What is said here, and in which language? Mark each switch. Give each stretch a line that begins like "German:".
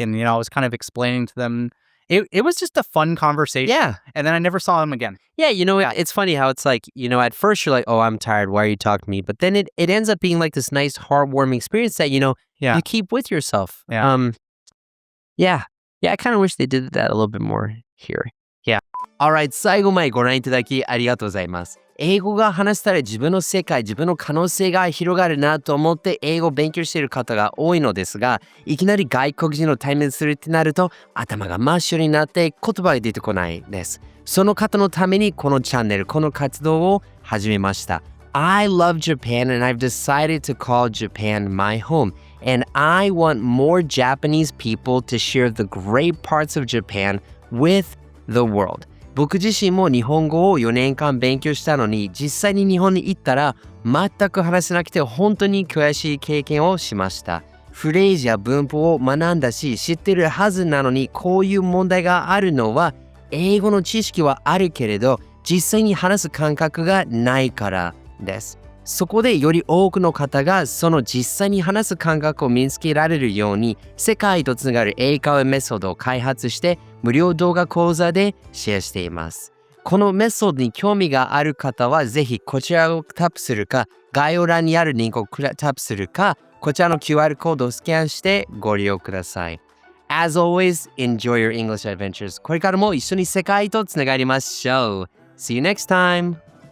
English: And, you know, I was kind of explaining to them. It was just a fun conversation. Yeah. And then I never saw them again. Yeah, you know, it's funny how it's like, you know, at first you're like, oh, I'm tired. Why are you talking to me? But then it ends up being like this nice, heartwarming experience that, you know, you keep with yourself. Yeah. Yeah, I kind of wish they did that a little bit more here. Yeah.
Japanese: Alright, 最後までご覧いただきありがとうございます。英語が話したら自分の世界、自分の可能性が広がるなと思って英語を勉強している方が多いのですが、いきなり外国人の対面するってなると頭が真っ白になって言葉が出てこないです。その方のためにこのチャンネル、この活動を始めました。
English: I love Japan and I've decided to call Japan my home. And I want more Japanese people to share the great parts of Japan with the world.
Japanese: 僕自身も日本語を4年間勉強したのに、実際に日本に行ったら全く話せなくて本当に悔しい経験をしました。フレーズや文法を学んだし知ってるはずなのに、こういう問題があるのは英語の知識はあるけれど実際に話す感覚がないからです。そこでより多くの方がその実際に話す感覚を身につけられるように世界とつながる英会話メソッドを開発して無料動画講座でシェアしています。このメソッドに興味がある方はぜひこちらをタップするか、概要欄にあるリンクをタップするか、こちらの QR コードをスキャンしてご利用ください。
English: As always, enjoy your English adventures.
Japanese: これからも一緒に世界とつながりましょう。
English: See you next time!